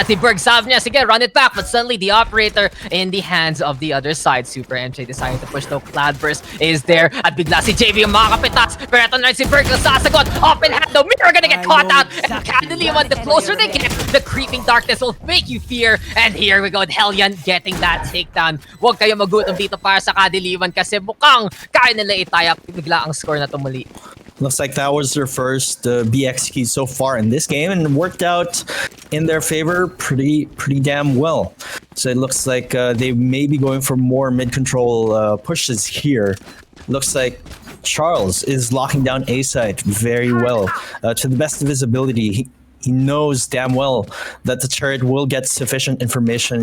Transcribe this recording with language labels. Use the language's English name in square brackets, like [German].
[Filipino] At si Berg sabi niya, sige, [English] run it back. But suddenly the operator in the hands of the other side. Super MJ deciding to push though. Cloudburst is there. [Filipino] At bigla si JV yung mga kapitats. Pero ito na si Berg na sasagot. [English] Open hand though. Mira gonna get caught out. And Kadiliman, the closer they get, the creeping darkness will make you fear. And here we go, Hellion getting that takedown. [Filipino] Huwag kayo magutom dito para sa Kadiliman kasi mukhang kaya nila itayak bigla ang score na tumuli. [English] Looks like that was their first BX key so far in this game, and worked out in their favor pretty damn well. So it looks like they may be going for more mid-control pushes here. Looks like Charles is locking down A site very well. To the best of his ability, he knows damn well that the turret will get sufficient information.